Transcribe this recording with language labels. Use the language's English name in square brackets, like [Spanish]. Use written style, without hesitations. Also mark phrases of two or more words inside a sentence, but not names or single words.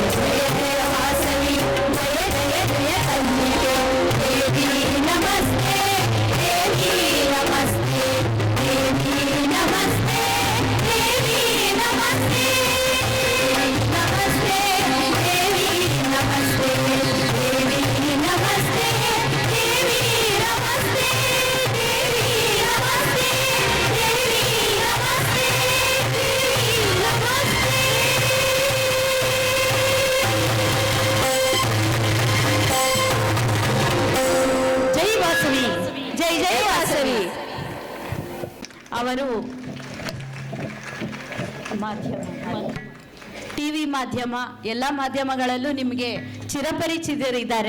[Kannada] ಜಯ ಜಯ ವಾಸವಿ ಜಯ ಜಯ ಜಯ ಕನ್ನಿಕೆ ದೇವಿ ನಮಸ್ತೆ ದೇವಿ ನಮಸ್ತೆ ದೇವಿ ನಮಸ್ತೆ ದೇವಿ ನಮಸ್ತೆ ನಮಸ್ತೆ ದೇವಿ ನಮಸ್ತೆ ದೇವಿ ನಮಸ್ತೆ ದೇವಿ ನಮಸ್ತೆ ದೇವಿ ನಮಸ್ತೆ ದೇವಿ ನಮಸ್ತೆ ದೇವಿ ನಮಸ್ತೆ ಜೈ ವಾಸವಿ ಜೈ ಜೈ ವಾಸವಿ ಅವರು ಮಾಧ್ಯಮ ಟಿವಿ ಮಾಧ್ಯಮ ಎಲ್ಲ ಮಾಧ್ಯಮಗಳಲ್ಲೂ ನಿಮಗೆ ಚಿರಪರಿಚಿತರಿದ್ದಾರೆ.